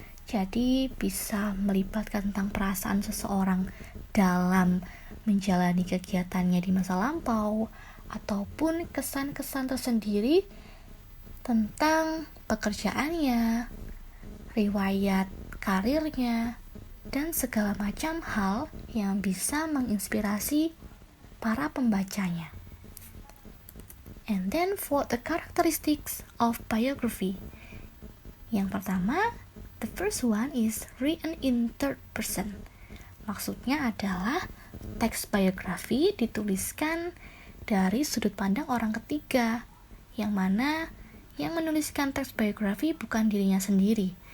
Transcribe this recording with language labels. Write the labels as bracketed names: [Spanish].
[Indonesian] Jadi bisa melibatkan tentang perasaan seseorang dalam menjalani kegiatannya di masa lampau, ataupun kesan-kesan tersendiri tentang pekerjaannya, riwayat karirnya, dan segala macam hal yang bisa menginspirasi para pembacanya. [English] And then for the characteristics of biography. [Indonesian] Yang pertama, [English] the first one is written in third person. [Indonesian] Maksudnya adalah teks biografi dituliskan dari sudut pandang orang ketiga, yang mana yang menuliskan teks biografi bukan dirinya sendiri.